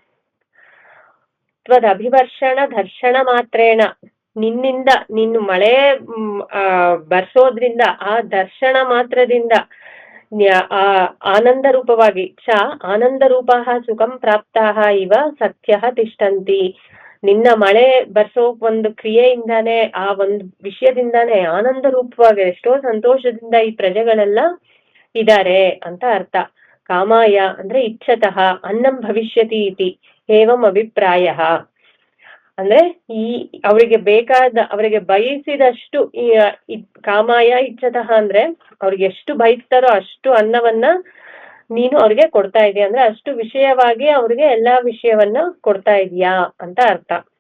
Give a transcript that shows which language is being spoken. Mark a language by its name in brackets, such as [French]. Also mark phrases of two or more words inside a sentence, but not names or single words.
[Sanskrit] ತ್ವದ್ ಅಭಿವರ್ಷಣ ಧರ್ಷಣ ಮಾತ್ರೇಣ, [Kannada] ನಿನ್ನಿಂದ ನೀನು ಮಳೆ ಬರ್ಸೋದ್ರಿಂದ, ಆ ದರ್ಶನ ಮಾತ್ರದಿಂದ ಆನಂದ ರೂಪವಾಗಿ [Sanskrit] ಆನಂದ ರೂಪಾಹ ಸುಖಂ ಪ್ರಾಪ್ತಾಹ ಇವ ಸತ್ಯ ತಿಷ್ಠಂತಿ. [Kannada] ನಿನ್ನ ಮಳೆ ಬರ್ಸೋ ಒಂದು ಕ್ರಿಯೆಯಿಂದಾನೇ, ಆ ಒಂದು ವಿಷಯದಿಂದಾನೇ ಆನಂದ ರೂಪವಾಗಿ ಎಷ್ಟೋ ಸಂತೋಷದಿಂದ ಈ ಪ್ರಜೆಗಳೆಲ್ಲ ಇದ್ದಾರೆ ಅಂತ ಅರ್ಥ. [Sanskrit] ಕಾಮಾಯ ಅಂದ್ರೆ ಇಚ್ಛತಃ ಅನ್ನಂ ಭವಿಷ್ಯತಿ ಇತಿ ಏವಂ ಅಭಿಪ್ರಾಯ. [Kannada] ಅಂದ್ರೆ ಈ ಅವರಿಗೆ ಬಯಸಿದಷ್ಟು, ಈ [Sanskrit] ಕಾಮಾಯ ಇಚ್ಛತಃ [Kannada] ಅಂದ್ರೆ ಅವ್ರಿಗೆ ಎಷ್ಟು ಬಯಸ್ತಾರೋ ಅಷ್ಟು ಅನ್ನವನ್ನ ನೀನು ಅವ್ರಿಗೆ ಕೊಡ್ತಾ ಇದೀಯ, ಅಂದ್ರೆ ಅಷ್ಟು ವಿಷಯವಾಗಿ ಅವ್ರಿಗೆ ಎಲ್ಲಾ ವಿಷಯವನ್ನ ಕೊಡ್ತಾ ಇದೀಯಾ ಅಂತ ಅರ್ಥ.